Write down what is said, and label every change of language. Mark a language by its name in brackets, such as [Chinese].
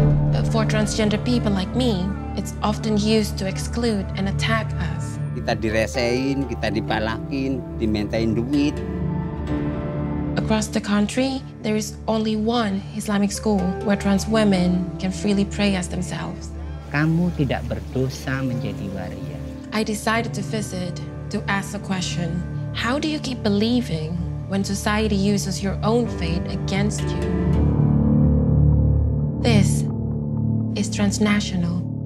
[English] But for transgender people like me, it's often used to exclude and attack us. [Indonesian] Kita diresein, kita dipalakin, dimintain duit. [English] Across the country, there is only one Islamic school where trans women can freely pray as themselves. [Indonesian] Kamu tidak berdosa menjadi waria. [English] I decided to visit to ask the question, how do you keep believing when society uses your own faith against you? This is transnational.